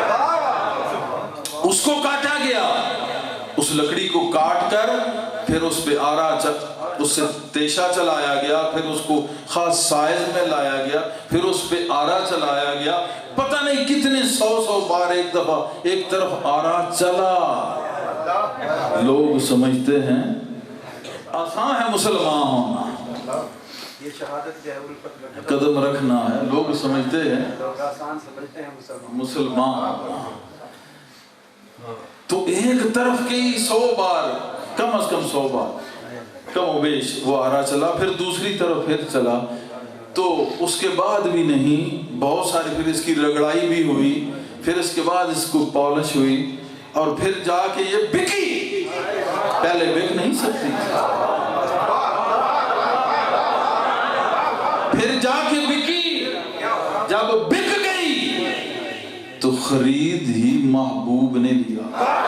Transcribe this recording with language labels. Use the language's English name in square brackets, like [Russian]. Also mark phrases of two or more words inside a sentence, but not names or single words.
[Urdu] اس کو کاٹا گیا، اس لکڑی کو کاٹ کر پھر اس پہ اس سے تیشہ چلایا گیا، پھر اس کو خاص سائز میں لایا گیا، پھر اس پہ آرا چلایا گیا، پتہ نہیں کتنے سو بار ایک دفعہ ایک طرف آرا چلا۔ لوگ سمجھتے ہیں آسان ہے مسلمان ہونا، یہ شہادت جو ہے الفت قدم رکھنا ہے، لوگ سمجھتے ہیں لوگ آسان سمجھتے ہیں مسلمان۔ تو ایک طرف کے 100 بار، کم از کم 100 بار کم و بیش وہ آرا چلا، پھر دوسری طرف پھر چلا، تو اس کے بعد بھی نہیں، بہت ساری پھر اس کی رگڑائی بھی ہوئی، پھر اس کے بعد اس کو پالش ہوئی، اور پھر جا کے یہ بکی، پہلے بک نہیں سکتی، پھر جا کے بکی، جب بک گئی تو خرید ہی محبوب نے لیا۔